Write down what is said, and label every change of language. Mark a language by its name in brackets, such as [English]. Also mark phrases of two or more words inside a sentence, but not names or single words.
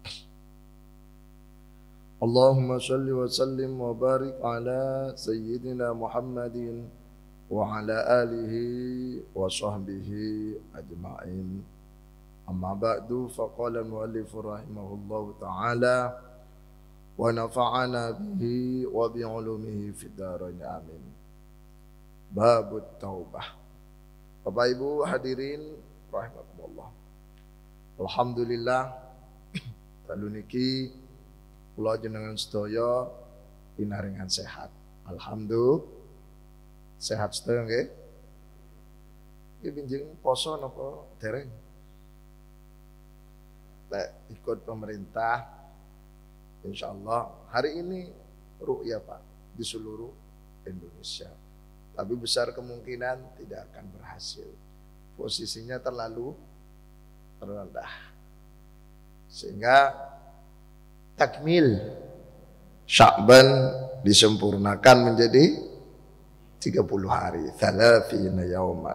[Arabic] اللهم صل وسلم وبارك على سيدنا محمد وعلى آله وصحبه أجمعين. أما بعد فقال المؤلف رحمه الله تعالى ونفعنا به وبعلومه في الدارين آمين. باب التوبة. [Indonesian] Bapak Ibu hadirin rahimakumullah. [Javanese] Alhamdulillah dalu niki kula jenengan sedaya pinaringan sehat. Alhamdulillah sehat sedaya nggih. Iki pinjing poso napa dereng? [Indonesian] Lek ikut pemerintah insyaallah hari ini ru'ya Pak di seluruh Indonesia. Tapi besar kemungkinan tidak akan berhasil. Posisinya terlalu rendah. Sehingga takmil Sya'ban disempurnakan menjadi 30 hari, 30 yauman.